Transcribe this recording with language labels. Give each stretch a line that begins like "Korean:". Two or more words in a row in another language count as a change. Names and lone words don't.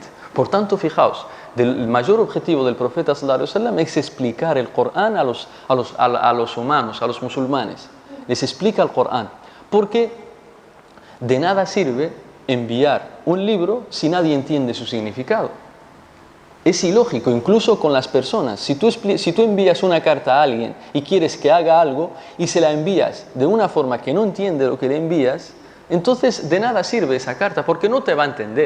Spanish: Por tanto, fijaos, el mayor objetivo del profeta
Arabic: صلى الله عليه وسلم
Spanish: es explicar el Qur'an a los humanos, a los musulmanes. Les explica el Qur'an, porque de nada sirve enviar un libro si nadie entiende su significado. Es ilógico, incluso con las personas. Si tú envías una carta a alguien y quieres que haga algo y se la envías de una forma que no entiende lo que le envías, entonces de nada sirve esa carta porque no te va a entender.